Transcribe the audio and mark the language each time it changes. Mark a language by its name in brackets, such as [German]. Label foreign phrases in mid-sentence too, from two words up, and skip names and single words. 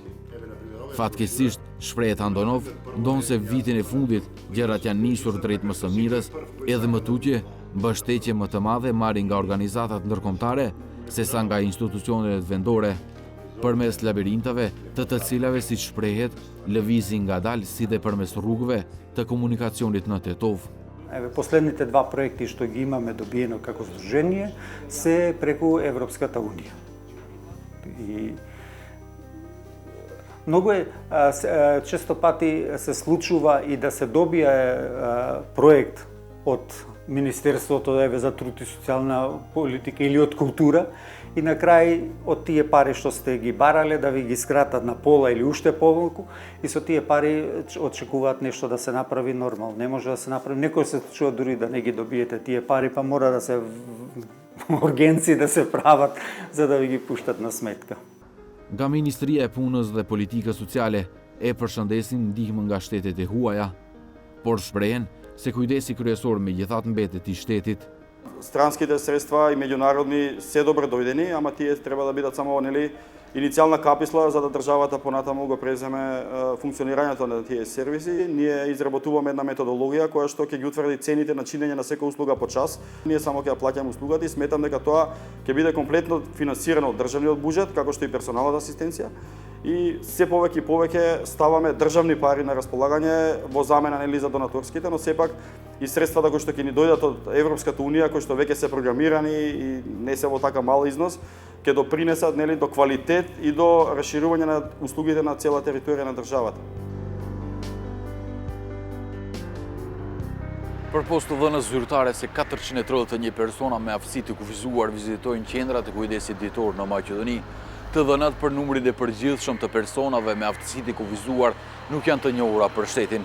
[Albanian] Fatkeqësisht, shprehet Andonov, ndonse vitin e fundit gjërat janë nisur drejt më së mirës, edhe më tutje mbështetje më të madhe marrin nga organizatat ndërkombëtare sesa nga institucionet vendore, përmes labirintave të cilave, si shprehet, lëvizin ngadalë si dhe përmes rrugëve të komunikacionit në Tetov. [Macedonian] Последните два проекти што ги имаме добиено како здружение се преку Европската унија. И многу често пати се случува и да се добие проект од Министерството за труд и социјална политика или од култура и на крај од тие пари што сте ги барале да ви ги скратат на пола или уште помалку и со тие пари очекуваат нешто да се направи нормално. Не може да се направи, некој се случува дури да не ги добиете тие пари, па мора да се ургенци да се прават за да ви ги пуштат на сметка. Nga Ministria e Punës dhe Politikës Sociale e përshëndesin ndihmën nga shtetet e huaja, por shprehen se kujdesi kryesor me gjithatë mbetet i shtetit. Странските средства и меѓународни се добро дојдени, ама тие треба да бидат само иницијална каписла за да државата понатаму го преземе функционирањето на тие сервиси. Ние изработуваме една методологија која што ќе ги утврди цените на чинење на секоја услуга по час. Ние само ќе ја плаќаме услугата и сметам дека тоа ќе биде комплетно финансирано од државниот буџет, како што и персоналната асистенција. И се повеќе и повеќе ставаме државни пари на располагање во замена за донаторските, но сепак и средствата кои што ќе ни дојдат од Европската унија, кои што веќе се програмирани и не се во така мал износ, ќе допринесат до квалитет и до расширување на услугите на цела територија на државата. [Albanian] Për posto dhënës zyrtare se 431 persona me aftësi të kufizuar vizitojnë qendrat e kujdesit ditor në Maqedoni. Të dhënat për numrin e përgjithshëm të personave me aftësi të kufizuar nuk janë të njohura për shtetin.